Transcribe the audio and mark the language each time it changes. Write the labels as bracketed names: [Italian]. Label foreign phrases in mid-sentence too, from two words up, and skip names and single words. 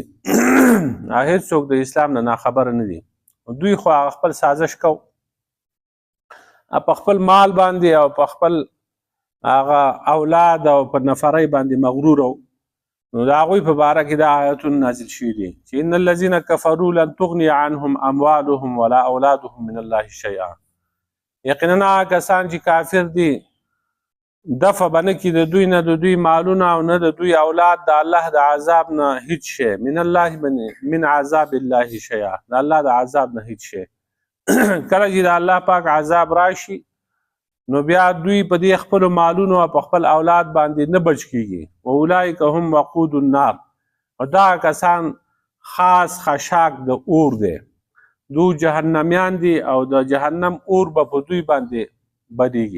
[Pashto] هیڅوک د اسلام نه ناخبره نه دي. دوی خو هغه خپل سازش کو په خپل مال باندې او په خپل هغه اولاد او په نفرۍ باندې مغرور وو. نو د هغوی په باره کې دا آیتونه نازل شوي دي چې [Arabic] ان الذین کفروا لن تغني عنهم اموالهم ولا اولادهم من الله شیئا. [Pashto] یقینا هغه کسان چې کافر دي دفع به نه کړي د دوی نه د دوی مالونه او نه د دوی اولاد د الله د عذاب نه هیڅ شی، [Arabic] من الله من عذاب الله شیئا، [Pashto] د الله د عذاب نه هیڅ شی. کله چې د الله پاک عذاب راشي نو بیا دوی په دې خپلو مالونو او په خپل اولاد باندې نه بچ کیږي. [Arabic] واولئک هم وقود النار، [Pashto] او دا کسان خاص خشاک د اور دی، دو جهنمیان دي او د جهنم اور به په دوی باندې بدیږي.